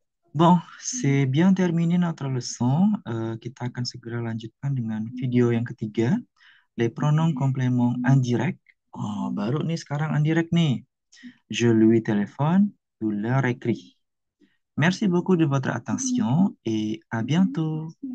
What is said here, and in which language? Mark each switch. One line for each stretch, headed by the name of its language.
French: Bon, c'est bien terminé notre leçon.
Indonesian: Kita akan segera lanjutkan dengan video yang ketiga.
French: Les pronoms compléments indirects.
Indonesian: Oh, baru nih sekarang indirect nih.
French: Je lui téléphone, tu leur écris. Merci beaucoup de votre attention et à bientôt.